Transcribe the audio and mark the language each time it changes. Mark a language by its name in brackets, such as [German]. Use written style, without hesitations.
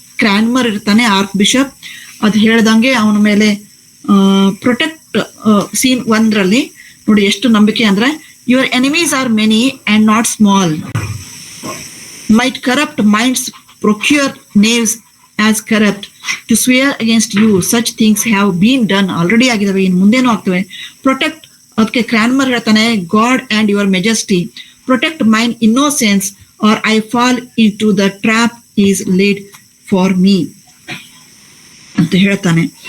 [Kannada] ಕ್ರಾನ್ಮರ್ ಇರ್ತಾನೆ, arc bishop. ಅದು ಹೇಳ್ದಂಗೆ ಅವನ ಮೇಲೆ ಪ್ರೊಟೆಕ್ಟ್. ಸೀನ್ 1ರಲ್ಲಿ ನೋಡಿ ಎಷ್ಟು ನಂಬಿಕೆ ಅಂದ್ರೆ, [English] Your enemies are many and not small, might corrupt minds procure knaves as corrupt, to swear against you. Such things have been done, already [Kannada] ಆಗಿದಾವೆ, ಇನ್ನು ಮುಂದೇನೂ ಆಗ್ತವೆ. [English] protect, [Kannada] ಅದಕ್ಕೆ ಕ್ರಾನ್ಮರ್ ಹೇಳ್ತಾನೆ, [English] God and your Majesty, protect mine innocence or I fall into the trap is laid for me [Kannada] ಅಂತ ಹೇಳ್ತಾನೆ.